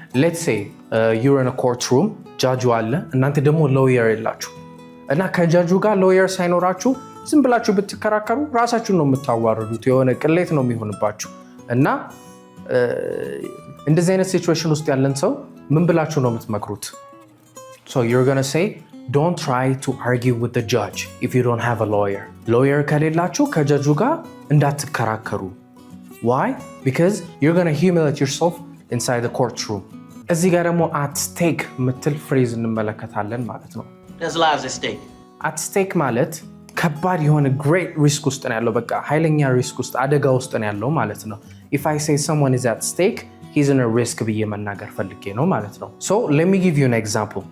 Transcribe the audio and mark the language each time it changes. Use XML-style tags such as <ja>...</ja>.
<en>let's say you're in a courtroom</en> <am>ጃጁ አለ እናንተ ደግሞ ሎየር የላችሁ እና ከጃጁ ጋር ሎየር ሳይኖራችሁ ዝም ብላችሁ ብትከራከሩ ራሳችሁን ነው የምታዋርዱት። የሆነ ቅሌት ነው የሚሆንባችሁ እና እንደዚህ አይነት ሲቹዌሽን ውስጥ ያለን ሰው ምን ብላችሁ ነው የምትመክሩት?</am> <en>so you're going to say don't try to argue with the judge if you don't have a lawyer.</en> <am>lawyer ከሌላችሁ ከጃጁ ጋር እንዳትከራከሩ።</am> <en>why? because you're going to humiliate yourself inside the courtroom.</en> <am>እዚህ ጋር ደግሞ at stake የምትል ፍሬዝ እንመለከታለን ማለት ነው።</am> <en>There's lives at stake.</en> <am>at stake ማለት ከባድ የሆነ</am> <en>great risk</en> <am>ውስጥ ነው ያለው። በቃ ኃይለኛ ሪስክ ውስጥ አደጋ ውስጥ ነው ያለው ማለት ነው።</am> <en>if I say someone is at stake he's in a risk</en> <am>ብዬ መናገር ፈልጌ ነው ማለት ነው።</am> <en>so let me give you an example.</en>